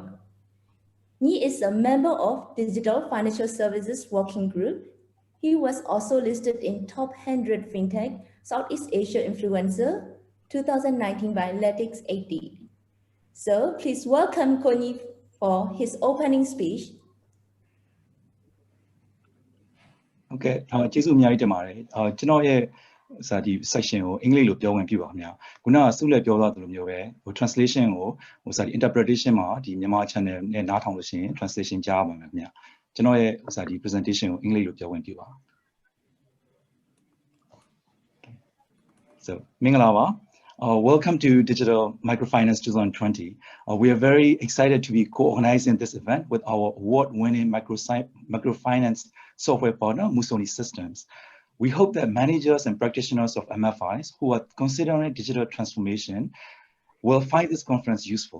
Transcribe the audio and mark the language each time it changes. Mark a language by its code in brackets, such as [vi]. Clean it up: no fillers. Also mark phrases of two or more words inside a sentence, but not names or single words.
[en] Nyi is a member of Digital Financial Services Working Group. He was also listed in Top 100 FinTech Southeast Asia Influencer 2019 by Latix 80. So please welcome Nyi for his opening speech. [my] Okay, ကျေးဇူးအများကြီးတင်ပါတယ်။ကျွန်တော်ရဲ့ဒီ section ကိုအင်္ဂလိပ်လိုပြောဝင်ပြပါမယ်။ခုနကဆုလည်းပြောသွားသလိုမျိုးပဲtranslation ကိုဒီ interpretation မှာဒီမြန်မာ channel နဲ့နားထောင်လို့ရှိရင် translation ကြားပါမယ်ခင်ဗျ။ကျွန်တော်ရဲ့ဒီ presentation ကိုအင်္ဂလိပ်လိုပြောဝင်ပြပါ။ So မင်္ဂလာပါ။ [en] welcome to Digital Microfinance 2020. We are very excited to be co-organizing this event with our award-winning microfinance software partner, Musoni Systems. We hope that managers and practitioners of MFIs who are considering digital transformation will find this conference useful.